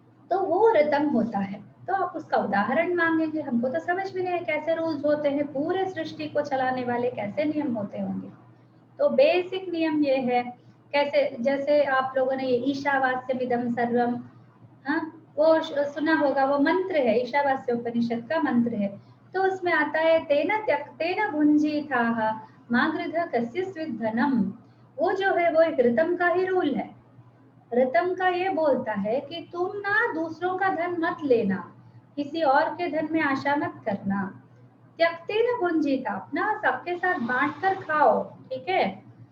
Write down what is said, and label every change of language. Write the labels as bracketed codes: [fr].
[hi] तो वो ऋतम होता है। तो आप उसका उदाहरण मांगेंगे, हमको तो समझ में नहीं है कैसे रूल्स होते हैं, पूरे सृष्टि को चलाने वाले कैसे नियम होते होंगे। तो बेसिक नियम ये है, कैसे, जैसे आप लोगों ने ये [sa] ईशावास्यमिदं सर्वम, [hi] हाँ, वो सुना होगा, वो मंत्र है, ईशावास्य उपनिषद का मंत्र है। [sa] तो उसमें आता है तेन त्यक्तेन भुंजीथाः मा गृधः कस्यचित् धनम। [hi] वो जो है वो एक ऋतम का ही रूल है। ऋतम का ये बोलता है कि तुम ना दूसरों का धन मत लेना, किसी और के धन में आशा मत करना। [sa] त्यक्तेन भुंजीथा, [hi] अपना सबके साथ बांट कर खाओ, ठीक है।